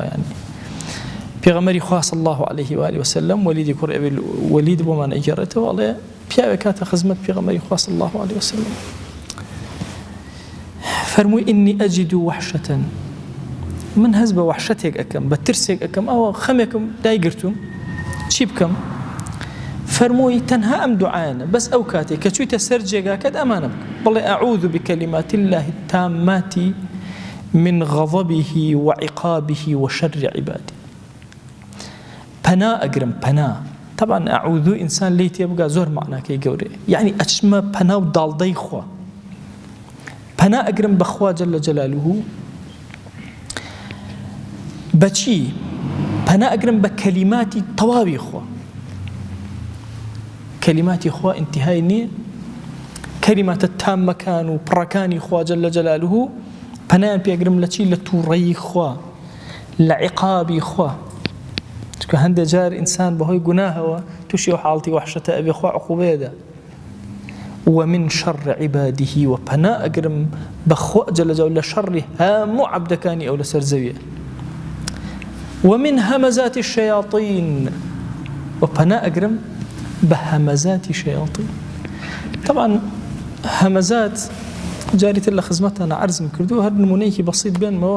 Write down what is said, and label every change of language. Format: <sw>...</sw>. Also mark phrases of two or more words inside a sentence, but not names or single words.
<ckb>یانی پێغەمبەری خوا</ckb> <ar>صلی الله علیه و آله وسلم</ar> <ckb>وەلیدی کوڕ ئەبی وەلید بۆمان ئەگێڕێتەوە، ئەڵێ پیاوێک کاتە خزمەت پێغەمبەری خوا</ckb> <ar>صلی الله علیه وسلم</ar> <ckb>فەرمووی</ckb> <ar>ئینی ئەجید وەحشەتەن،</ar> <ckb>من هەز بە وەحشەتێک ئەکەم، بە ترسێک ئەکەم، ئەوە خەمێکم دایگرتوم، چی بکەم؟ فەرمووی تەنها ئەم دوعایانە، بەس ئەو کاتێک کە چوویتە سەر جێگاکەت ئەمانە بکە، بڵێ</ckb> <ar>ئەعوذ بکەلیمات الله التامات من غضبه وعقابه وشر عباده.</ar> <ckb>پەنا ئەگرم، پەنا. طبعا ئەعوذ ئینسان لێی تێبگا زۆر معناکەی گەورەیە، یعنی ئەچمە پەنا و داڵدەی خوا. پەنا ئەگرم بەخوا</ckb> <ar>جەل جەلالوه.</ar> <ckb>بەچی؟ پەنا ئەگرم بە کەلیماتی تەواوی خوا. کەلیماتی خوا ئینتیهای نییە، کەلیماتە تامەکان و پڕەکانی خوا</ckb> <ar>جەل جەلالوه</ar> <ckb>پەنایان پێگرم لە چی؟ لە تووڕەیی خوا، لە عیقابی خوا. چونکە هەندێک جار ئینسان بەهۆی گوناهەوە تووشی ئەو حاڵەتی وەحشەتە ئەبێ خوا عقوبەیەدا.</ckb> <ar>ومن شر عباده،</ar> <ckb>و پەنا ئەگرم بەخوا</ckb> <ar>جەل جەلالوه</ar> <ckb>لە شەڕی هەموو عەبدەکانی ئەو لەسەر زەویە.</ckb> <ar>ومن هەمەزات الشەیاطین،</ar> <ckb>و پەنا ئەگرم بە هەمەزاتی شەیاطین. طبعا هەمەزات جاریتر لە خزمەتانە عەرزم کردو، هەر نمونەیەکی بەسیط بێنمەوە.</ckb>